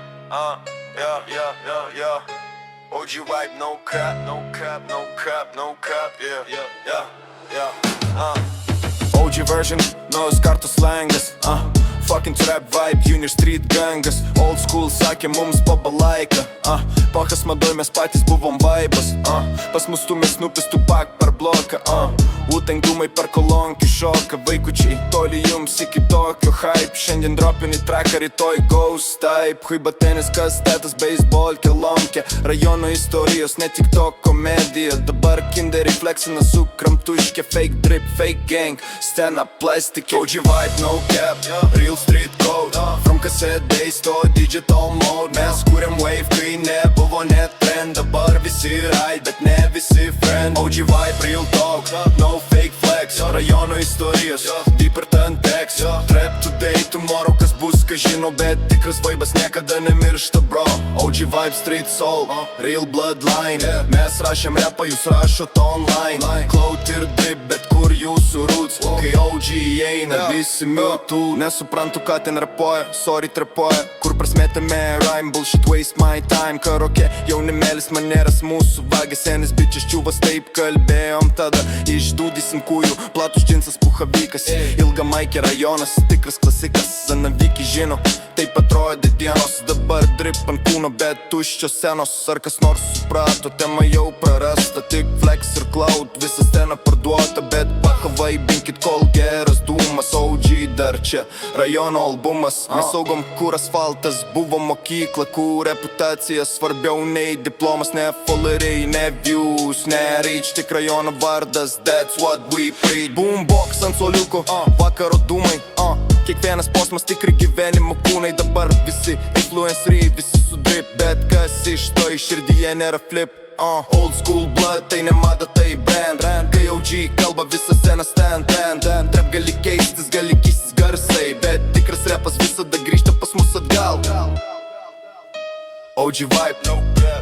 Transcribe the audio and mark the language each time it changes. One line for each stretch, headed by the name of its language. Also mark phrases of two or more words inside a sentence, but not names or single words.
English: Yeah. OG vibe, no cap, yeah. OG version,
Lithuanian: naujos kartų slengas,
English: fucking trap vibe, junior street gangas. Old school
Lithuanian: sakė mums pabalaika, Pachas madoj mes patys buvom vaibas, Pas mus stumės Snupis Tupac per bloką, Wu-Tang dūmai per kolonkių šoka. Vaikučiai, toli jums iki tokio hype. Šiandien dropini tracką, rytoj
English: ghost type.
Lithuanian: Huiba tenis, kastetas, baseball, kelomkė. Rajono istorijos, ne tik to komedija. Dabar kinderiai flexina su kramtuškė.
English: Fake drip, fake gang, stand up plastic. OG vibe, no cap, real street code. From cassette days to digital mode.
Lithuanian: Mes kuriam wave, kai nebuvo net trend. Dabar visi ride, bet ne visi friend.
English: OG vibe, real talk, no fake flex.
Lithuanian: Rajono istorijos,
English: deeper than text. Trap today, tomorrow,
Lithuanian: kas bus, kas žino. Bet tikras vaibas niekada nemiršta, bro.
English: OG vibe, street soul, real bloodline.
Lithuanian: Mes rašėm rapą, jūs rašot online. Clout ir drip, bet kur jūsų roots? Kai OG įeina, visi miutų. Nesuprantu, ką ten rapoja, sorry trapoja. Kur prasmėtame
English: rhyme, bullshit, waste my time.
Lithuanian: Karaoke, jaunimėlis maneras mūsų vagia. Senis bičias čiūvas, taip kalbėjom tada. Išdūdysim kūjų, platus džinsas, puhavykas. Ilga maikė rajonas, tikras klasikas. Zanaviki žino, taip atrodė dienos. Dabar drip ant kūno, bet tuščios senos. Ar kas nors suprato, tema jau prarasta. Tik flex ir cloud, visa scena parduota. Bet pahavai, binkit, kol geras dūmas. OG dar čia, rajono albumas. Mes saugom, kur asfaltas buvo mokykla. Kur reputacija svarbiau nei diplomas. Ne followeriai, ne views, ne reach. Tik rajono vardas,
English: that's what we preach.
Lithuanian: Boombox ant soliuko, vakaro dūmai, Kiekvienas posmas tikri gyvenimo kūnai. Dabar visi influenceriai, visi su drip. Bet kas iš to iš širdyje nėra flip.
English: Old school blood,
Lithuanian: tai ne mada, tai brand. Kai OG kalba, visa scena stand. Trap gali keistis, gali keistis garsai. Bet tikras rapas visada grįžta pas mus atgal.
English: OG vibe, no